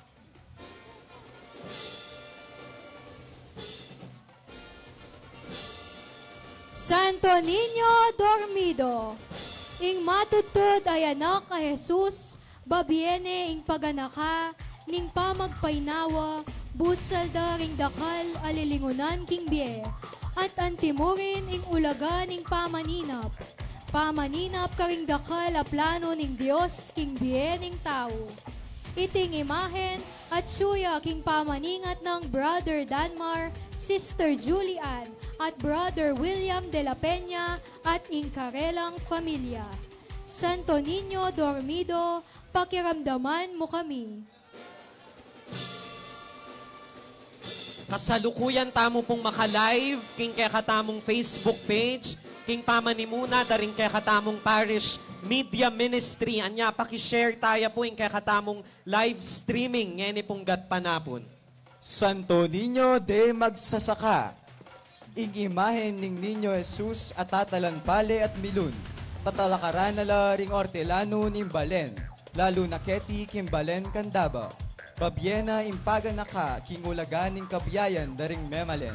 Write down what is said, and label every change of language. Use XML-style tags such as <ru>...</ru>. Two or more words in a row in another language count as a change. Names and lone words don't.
<pam>Santo Niño Dormido, ing matutod ay anak ka Jesus, babiene ing paganaka, ning pamagpainawa, busal daring dakal alilingunan king bie, at antimurin ing ulaga ning pamaninap. Pamaninap karing dakal a plano ning Dios king bie ning tao. Iting imahen at suya king pamaningat ng Brother Danmar, Sister Julian, at Brother William de la Peña at ingkarelang familia. Santo Niño Dormido, pakiramdaman mo kami. Kasalukuyan tamo pong maka-live king kaya katamong Facebook page, king pamanimuna daring kaya katamong</pam> <en>parish media ministry.</en> <tl>Anya, pakishare tayo po yung</tl> <pam>kaya katamong</pam> <en>live streaming</en> <tl>ngayon pong gatpanapon.</tl> <pam>Santo Niño de Magsasaka, ing imahen ning Niño Jesus at tatalanpale at milun, tatalakaran nala ring ortelano ning balen, lalo na keti kim balen kandaba, babyena impaga naka king ulagan ning kabiyayan daring memalen.</pam>